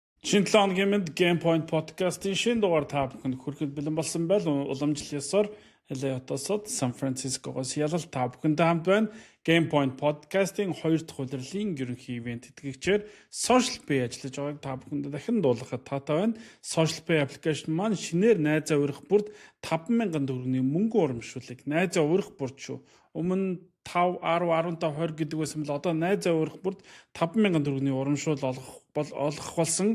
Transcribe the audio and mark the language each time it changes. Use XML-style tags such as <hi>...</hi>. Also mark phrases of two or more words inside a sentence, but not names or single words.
<mn>Шинэ 7 хоногийн мэнд Game Point podcast-ийн шинэ дугаар та бүхэнд хүрэхэд бэлэн болсон байл. Уламжлал ёсоор Элеотосод Сан Францискогоос ялал та бүхэндээ хамт байна. Game Point podcast-ийн 2 дахь улирлын ерөнхий ивент тэтгэгчээр Social Pay ажиллаж байгааг та бүхэндээ дахин дуулгахад таатай байна. Social Pay application маань шинээр найзаа урих бүрд 5,000 төгрөгийн мөнгө урамшуулыг найзаа урих бүрд шүү. Өмнө 5, 10, 15, 20 гэдэг байсан бол одоо найзаа урих бүрд 5,000 төгрөгийн урамшуул олгох болсон.</mn>